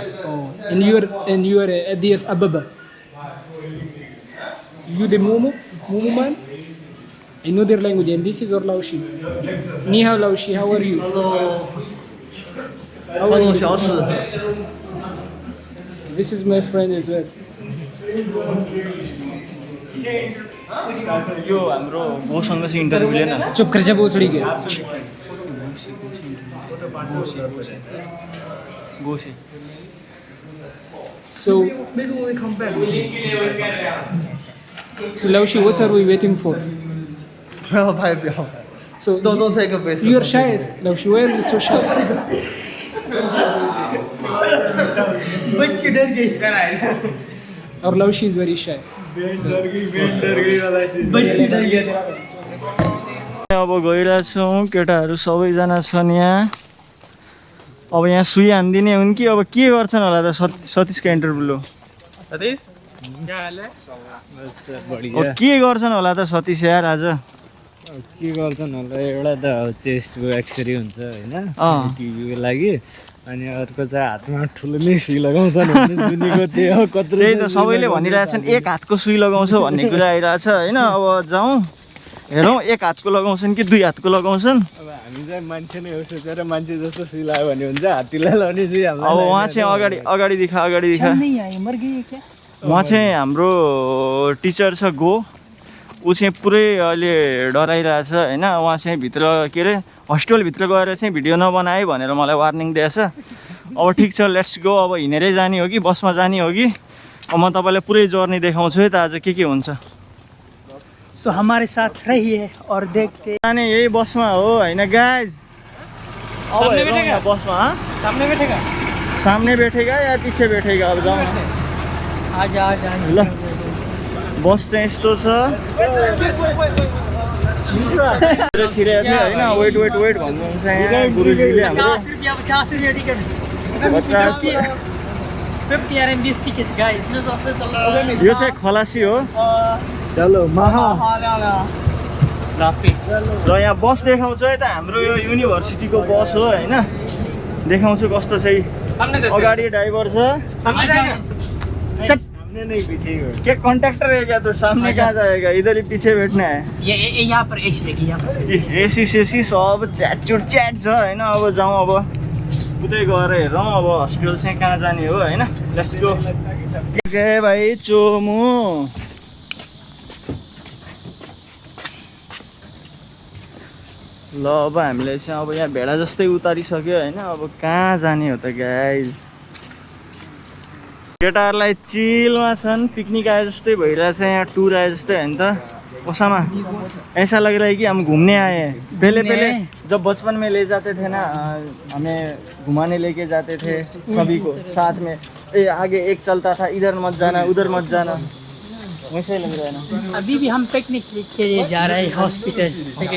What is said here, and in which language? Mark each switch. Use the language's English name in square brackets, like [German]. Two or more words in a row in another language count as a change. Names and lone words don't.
[English] Oh, and you are at Addis Ababa. You the Momo man? I know their language, and this is our Laoshi. [Chinese] 你好老师, [English] how are you? How are you? This is my friend as well. [Nepali] यो हाम्रो मसँग चाहिँ इन्टरभ्यू लिएन। [Hindi] चुप कर जा बोसड़ी के. गोसी। [English] So maybe when we come back. So Laoshi, what are we waiting for? [Chinese] 不要拍，不要拍。 [English] So Don't take a picture. you are shy, Laoshi. Why are you so shy? [Hindi] बच्ची डर गई। [English] Our Laoshi is very shy. [Hindi] बच्ची डर गया। [Nepali] अब गइरहेछौँ, केटाहरू सबैजना छन् यहाँ। अब यहाँ सुई हान्दिने हुन् कि अब के गर्छन् होला त सतीशको इन्टरभ्यू लो। [Hindi] सतीश क्या हाल है? बस अब बढिया। [Nepali] के गर्छन् होला त सतीश यार आज? के गर्छन् होला, एउटा त चेस्टको एक्सरे हुन्छ होइन टिभीको लागि, अनि अर्को चाहिँ हातमा ठुलो नै सुई लगाउँछन् भन्ने सुनेको थिएँ। हो कत्रो त्यही त सबैले भनिरहेछन् एक हातको सुई लगाउँछ भन्ने कुरा आइरहेछ होइन। अब जाउँ हेरौँ एक हातको लगाउँछन् कि दुई हातको लगाउँछन्। अब हामी चाहिँ मान्छे नै हो सोचेर मान्छे जस्तो सुई लाग्यो भने हुन्छ, हात्तीलाई लगाउने सुई हामीलाई। अब उहाँ चाहिँ अगाडि दिखा। [Hindi] नहीं आई, मर गई है क्या? [Nepali] उहाँ चाहिँ हाम्रो टिचर छ गो, ऊ चाहिँ पुरै अहिले डराइरहेछ होइन। उहाँ चाहिँ भित्र के अरे हस्पिटलभित्र गएर चाहिँ भिडियो नबनाए भनेर मलाई वार्निङ दिएछ। अब ठिक छ, [English] let's go. [Nepali] अब हिँडेरै जाने हो कि बसमा जाने हो कि? अब म तपाईँलाई पुरै जर्नी देखाउँछु है त आज के हुन्छ। [Hindi] सो हमारे साथ रहिए और देखते। [Nepali] जाने यही बसमा हो होइन गाइज। अब हेरौँ यहाँ बसमा। [Hindi] सामने बैठेगा? सामने बैठेगा या पीछे बैठेगा? [Nepali] अब जाउँ [Hindi] आजा [Nepali] ल। बस चाहिँ यस्तो छ। छिरेको थियो होइन। वेट भन्नुहुन्छ यहाँ गुरुजीले हाम्रो। 50 रुपया टिकट। 50 [English] 50 RMB ticket, guys. [Nepali] यो चाहिँ खलासी हो [Hindi] चलो महा [English] Laughing. [Nepali] र यहाँ बस देखाउँछु है त हाम्रो यो युनिभर्सिटीको बस हो होइन देखाउँछु कस्तो चाहिँ अगाडि ड्राइभर छ [Hindi] सामने नहीं पीछे ही हो। क्या कॉन्ट्रैक्टर है क्या तो सामने कहाँ जाएगा इधर ही पीछे बैठना है ये यहाँ पर AC देखिए यहाँ पर. [Nepali] एसी सेसी सब च्याट छ होइन अब जाउँ अब उतै गएर हेरौँ अब हस्पिटल चाहिँ कहाँ जाने हो होइन [English] let's go [Nepali] गए भाइ चोमु ल अब हामीले चाहिँ अब यहाँ भेडा जस्तै उतारिसक्यो होइन अब कहाँ जाने हो त गाइज केटाहरूलाई चिलमा छन् पिकनिक आए जस्तै भइरहेछ यहाँ टुर आए जस्तै होइन त [Hindi] ओसामा ऐसा लग रहा है कि हम घूमने आए हैं पहले जब बचपन में ले जाते थे ना हमें घुमाने लेके जाते थे सभी को साथ में आगे एक चलता था इधर मत जाना उधर मत जाना वैसे ही लग रहा है ना अभी भी हम पिकनिक के लिए जा रहे हैं हॉस्पिटल.